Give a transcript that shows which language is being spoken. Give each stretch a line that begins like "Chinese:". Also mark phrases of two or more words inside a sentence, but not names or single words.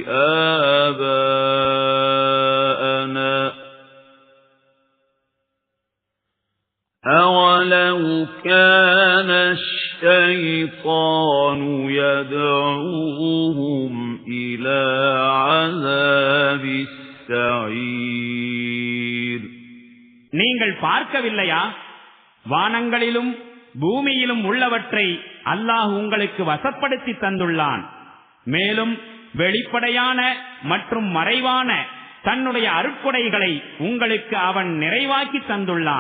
Arabic: آباءنا أولو كان الشيطان يدعوهم إلى عذاب السعير
Tamil: நீங்கள் பார்க்கவில்லையா? வானங்களிலும் பூமியிலும் உள்ளவற்றை அல்லாஹ் உங்களுக்கு வசப்படுத்தி தந்துள்ளான். மேலும் வெளிப்படையான மற்றும் மறைவான தன்னுடைய அருட்கொடைகளை உங்களுக்கு அவன் நிறைவாக்கி தந்துள்ளான்.